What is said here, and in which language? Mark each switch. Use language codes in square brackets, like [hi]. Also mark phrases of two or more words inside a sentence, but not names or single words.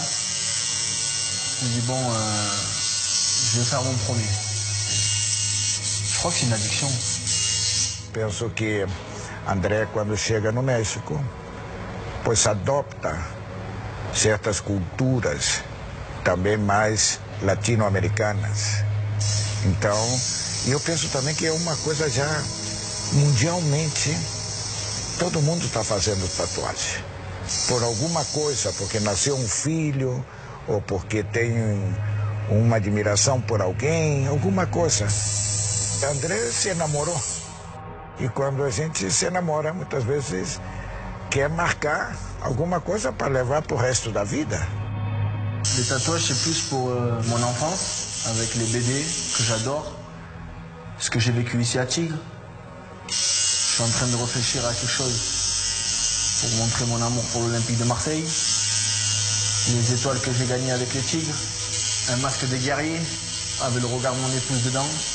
[fr] Je me dis bon, je vais faire mon premier. Je crois que c'est une addiction. [pt] Penso que André, quando chega no México, pois adopta certas culturas, também mais latino-americanas. Então, eu penso também que é uma coisa já mundialmente, todo mundo está fazendo tatuagem. Por alguma coisa, porque nasceu um filho, ou porque tem uma admiração por alguém, alguma coisa. André se enamorou. E quando a gente se enamora, muitas vezes quer marcar alguma coisa para levar para o resto da vida. [fr] Les tatouages, c'est plus pour mon enfance, avec les BD que j'adore, ce que j'ai vécu ici à Tigre. Je suis en train de réfléchir à quelque chose pour montrer mon amour pour l'Olympique de Marseille, les étoiles que j'ai gagnées avec les Tigres, un masque des guerriers avec le regard de mon épouse dedans.